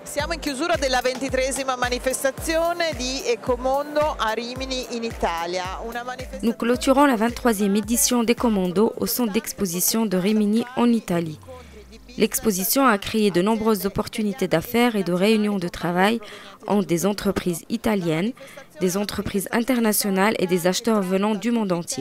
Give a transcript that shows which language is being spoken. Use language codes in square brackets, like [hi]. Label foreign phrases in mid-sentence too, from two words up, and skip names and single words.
[it] siamo in chiusura della 23esima manifestazione di Ecomondo a Rimini in Italia. [fr] Nous clôturons la 23e édition d'Ecomondo au centre d'exposition de Rimini en Italie. L'exposition a créé de nombreuses opportunités d'affaires et de réunions de travail entre des entreprises italiennes, des entreprises internationales et des acheteurs venant du monde entier.